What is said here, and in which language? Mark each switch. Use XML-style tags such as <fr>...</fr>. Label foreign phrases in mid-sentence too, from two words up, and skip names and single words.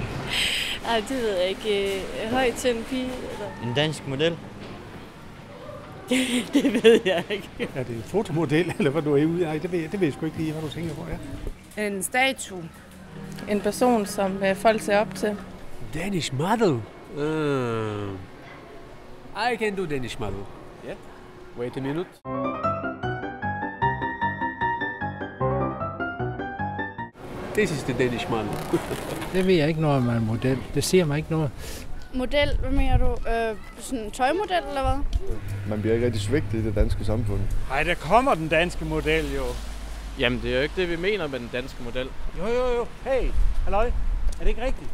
<da>Ej, det ved jeg ikke. Højt til en pige, eller? En dansk model? Det ved jeg ikke. Er det en fotomodel, eller hvad du er ude i? Det ved jeg sgu ikke lige, hvad du tænker på, ja. En statue. En person, som folk ser op til.</da> <en>Danish model? I can do Danish model. Yeah. Wait a minute. This is the Danish model.</en> <da>Det ved jeg ikke noget om en model. Det siger mig ikke noget. Model, hvad mener du? Sådan en tøjmodel, eller hvad? Man bliver ikke rigtig svigtet i det danske samfund. Nej, der kommer den danske model jo. Jamen, det er jo ikke det, vi mener med den danske model. Jo. Hey, halløj. Er det ikke rigtigt?</da>